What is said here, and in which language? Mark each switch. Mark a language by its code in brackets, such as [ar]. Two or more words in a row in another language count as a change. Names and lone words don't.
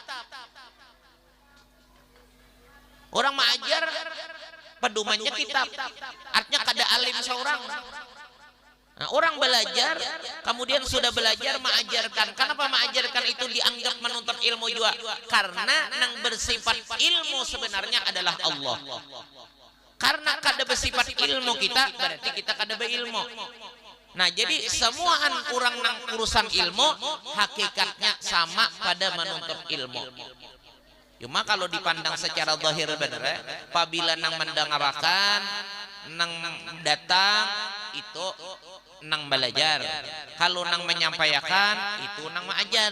[id] Orang mengajar pedomannya kitab, artinya kada alim seorang. Nah, orang belajar, kemudian sudah belajar mengajarkan. Kenapa mengajarkan itu dianggap menuntut ilmu juga? Karena yang bersifat ilmu sebenarnya adalah Allah. Karena kada bersifat ilmu kita, berarti kita kada berilmu. Nah, jadi semua orang nang urusan ilmu hakikatnya sama pada menuntut ilmu. Cuma kalau dipandang secara zahir benar, apabila nang mendengarkan, nang datang itu nang belajar, kalau nang menyampaikan itu nang mengajar.